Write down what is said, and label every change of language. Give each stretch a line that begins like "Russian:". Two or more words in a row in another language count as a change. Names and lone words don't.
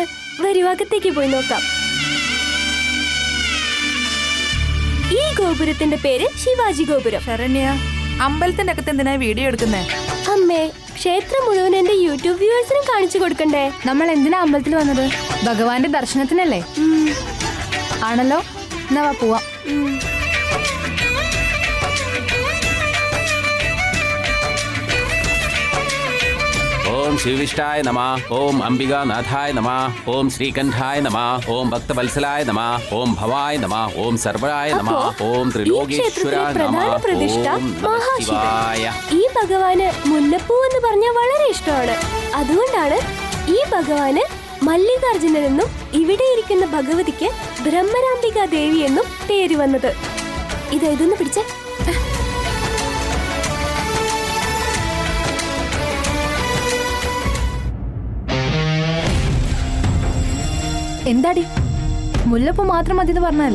Malayalam: വരൂ, അകത്തേക്ക് പോയി നോക്കാം. ഈ ഗോപുരത്തിന്റെ പേര് ശിവാജി ഗോപുരം. ശരണ്യ, അമ്പലത്തിന്റെ അകത്ത് എന്തിനാ വീഡിയോ എടുക്കുന്നേ? അമ്മേ, ക്ഷേത്രം മുഴുവൻ എന്റെ യൂട്യൂബ് വ്യൂവേഴ്സിനും കാണിച്ചു കൊടുക്കണ്ടേ? നമ്മൾ എന്തിനാ അമ്പലത്തിൽ വന്നത്? ഭഗവാന്റെ ദർശനത്തിനല്ലേ? ആണല്ലോ. എന്നാ വാ പോവാം.
Sanskrit: ओम शिवविष्टाय नमः, ओम अंबिकानाथाय नमः, ओम श्रीकंठाय नमः, ओम भक्तवत्सलाय नमः, ओम भवाय नमः, ओम सर्वराय नमः, ओम त्रिलोकेश्वराय नमः, ओम नमः शिवाय.
Malayalam: ഈ ഭഗവാന് മുല്ലപ്പൂ എന്ന് പറഞ്ഞാൽ വളരെ ഇഷ്ടമാണ്. അതുകൊണ്ടാണ് ഈ ഭഗവാന് മല്ലികാർജുനൻ എന്നും ഇവിടെ ഇരിക്കുന്ന ഭഗവതിക്ക് ബ്രഹ്മരാംബിക ദേവി എന്നും പേര് വന്നത്. ഇതൊന്ന് പിടിച്ചേ. എന്താടി, മുല്ലപ്പൂ മാത്രം മതി എന്ന് പറഞ്ഞല്ലേ?